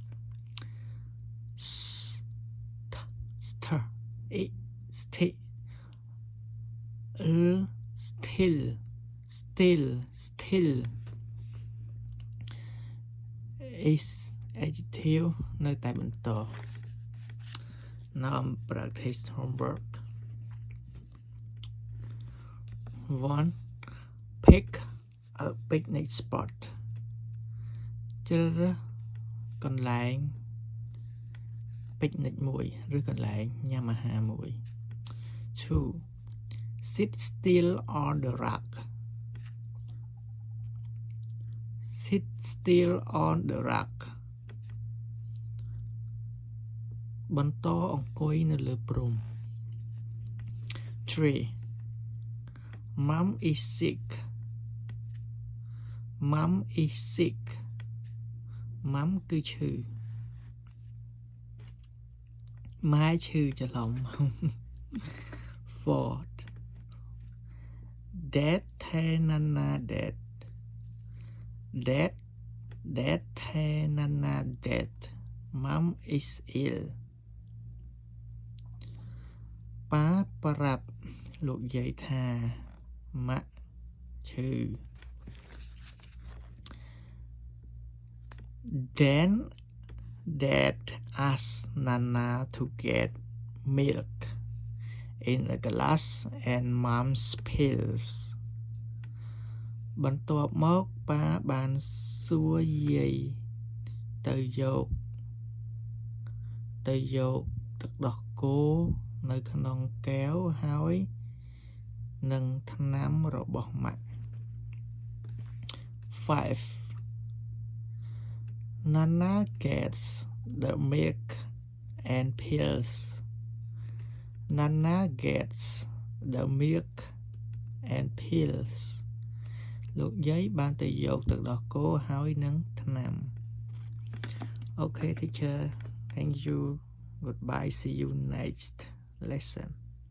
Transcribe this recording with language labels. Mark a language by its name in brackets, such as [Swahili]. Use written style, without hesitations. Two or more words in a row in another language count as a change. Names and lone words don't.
[English] still is adjective [Khmer] នៅតែបន្ត [English] Now I'm practice homework. 1. Pick a picnic spot. [Khmer] ជ្រើសរើសកន្លែង picnic មួយ ឬកន្លែងញ៉ាំអាហារមួយ 2. [English] Sit still on the rock. Sit still on the rock. [Khmer] បន្តអង្គុយនៅលើព្រំ 3. [English] Mom is sick. Mom is sick. [Khmer] Mom គឺឈឺ ម៉ែឈឺច្រឡំ 4. [English] Dad tell Nana that. Dad tell Nana that Mom is ill. [Khmer] ប៉ាប្រាប់លោកយាយថាម៉ាក់ឈឺ [English] Then Dad asked Nana to get milk in a glass and Mom's pills. [Khmer] បន្ទាប់មកប៉ាបានសួរយាយទៅយកទឹកដោះគោនៅក្នុងកែវហើយនឹងថ្នាំរបស់ម៉ាក់ 5. [English] Nana gets the milk and pills. Nana gets the milk and pills. [Khmer] លោកយាយបានទៅយកទឹកដោះគោហើយនឹងថ្នាំ [English] Okay teacher, thank you. Goodbye. See you next lesson.